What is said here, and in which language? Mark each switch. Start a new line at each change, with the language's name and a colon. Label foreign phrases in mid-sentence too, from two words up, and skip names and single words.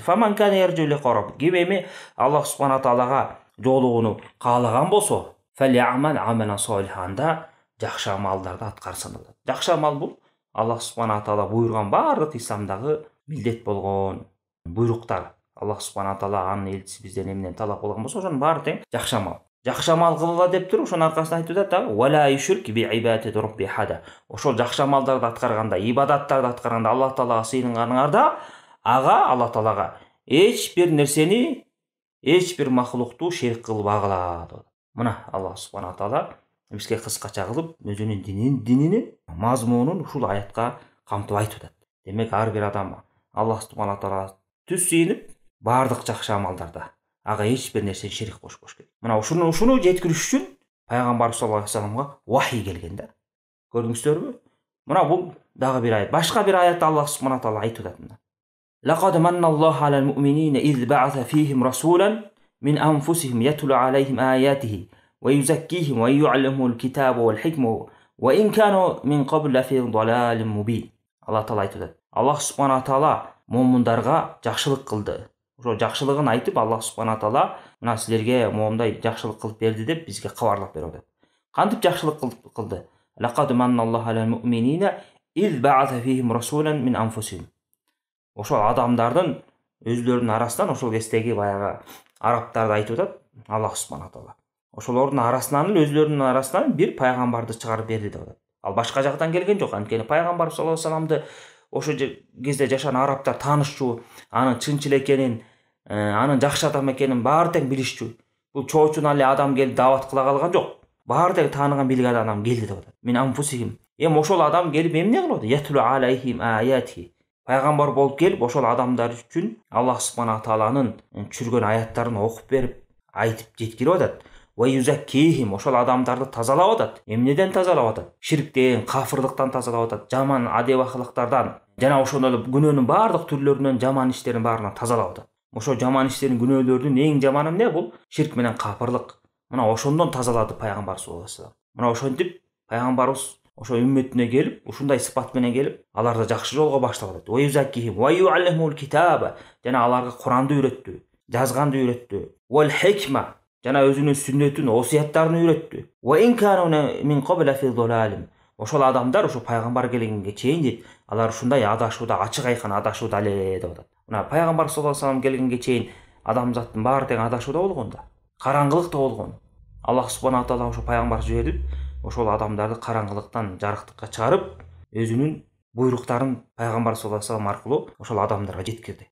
Arabic: فمن كان يرجو لقاء رب.
Kyrgyz: Ким эми Аллах субхана таалага жолугууну каалаган болсо,
Arabic: فليعمل عملا صالحا
Kyrgyz: жакшы амалдарды аткарсын деп. Жакшы амал бул Аллах субхана таала буйрган баардык исламдагы милдет болгон буйруктар. Аллах субхана таала анын элчиси бизден эмнени талап кылган болсо, ошонун баары тең жакшы амал. Жакшы амал кылгыла деп туруп, ошонун аркасынан айтып атат дагы:
Arabic: "ولا يشرك بعبادة ربه أحدا."
Kyrgyz: Ошол жакшы амалдарды аткарганда, ибадаттарды аткарганда Аллах таалага сыйынганыңарда, ага Аллах таалага эч бир нерсени, эч бир махлукту шерик кылбагыла деп. Мына Аллах субхана таала бизге кыскача кылып өзүнүн динини мазмунун ушул аятка камтып айтып атат. Демек, ар бир адам Аллах субхана таала түз сыйынып баардык жакшы амалдарда ага эч бир нерсени шерик кошпош керек. Мына ушуну жеткириш үчүн пайгамбар
Arabic: صلى الله عليه وسلم
Kyrgyz: вахий келген да. Көрдүңүздөрбү? Мына бул дагы бир аят. Башка бир аятта Аллах субхана таала айтып атат мына.
Arabic: لقد من الله على المؤمنين إذ بعث فيهم رسولا من أنفسهم يتلو عليهم آياته ويزكيهم ويعلمهم الكتاب والحكمة وإن كانوا من قبل لفي ضلال مبين.
Kyrgyz: Алла таала айтып атат. Аллах субхана таала момундарга жакшылык кылды. Ошо жакшылыгын айтып, Аллах субхана таала мына силерге момундай жакшылык кылып берди деп бизге кабарлап берип атат. Кантип жакшылык кылды?
Arabic: لقد من الله على المؤمنين إذ بعث فيهم رسولا من أنفسهم.
Kyrgyz: Ошол адамдардын өзлөрүнүн арасынан, ошол кездеги баягы арабтарды айтып атат Аллах субхана таала. Ошолордун арасынан өзлөрүнүн арасынан бир пайгамбарды чыгарып берди деп атат. Ал башка жактан келген жок. Анткени пайгамбар
Arabic: صلى الله عليه وسلم
Kyrgyz: ошо кезде жашаган арабтар таанышчу, анын чынчыл экенин, анын жакшы адам экенин баары тең билишчү. Бул чоочун эле адам келип даават кыла калган жок. Баары тең тааныган билген адам келди деп атат.
Arabic: من أنفسهم.
Kyrgyz: Ошол адам келип эмне кылып атат?
Arabic: يتلو عليهم آياته.
Kyrgyz: Пайгамбар болуп келип ошол адамдар үчүн Аллах субхана тааланын түшүргөн аяттарын окуп берип, айтып жеткирип атат.
Arabic: ويزكيهم,
Kyrgyz: ошол адамдарды тазалап атат. Эмнеден тазалап атат? Ширктен, кафырлыктан тазалап атат, жаман адеп акылыктардан, жана ошондой эле күнөөнүн баардык түрлөрүнөн, жаман иштердин баарынан тазалап атат. Ошо жаман иштердин, күнөөлөрдүн эң жаманы эмне? Бул ширк менен кафырлык. Мына ошондон тазалады пайгамбар
Arabic: صلى الله عليه وسلم.
Kyrgyz: Мына ошентип пайгамбарыбыз ошо үммөтүнө келип, ушундай сыпат менен келип, аларды жакшы жолго баштап атат.
Arabic: ويزكيهم ويعلم الكتاب,
Kyrgyz: жана аларга Куранды үйрөттү, жазганды үйрөттү.
Arabic: والحكمة,
Kyrgyz: жана өзүнүн сүннөтүн, осуяттарын үйрөттү.
Arabic: وإن كانوا من قبل في ضلال.
Kyrgyz: Ошол адамдар ошо пайгамбар келгенге чейин алар ушундай адашууда, ачык айкын адашууда эле деп атат. Мына пайгамбар
Arabic: صلى الله عليه وسلم
Kyrgyz: келгенге чейин адамзаттын баары тең адашууда болгон да, караңгылыкта болгон. Аллах субхана таала ошо пайгамбар жиберип, ошол адамдарды караңгылыктан жарыктыкка чыгарып, өзүнүн буйруктарын пайгамбар
Arabic: صلى الله عليه وسلم
Kyrgyz: аркылуу ошол адамдарга жеткирди.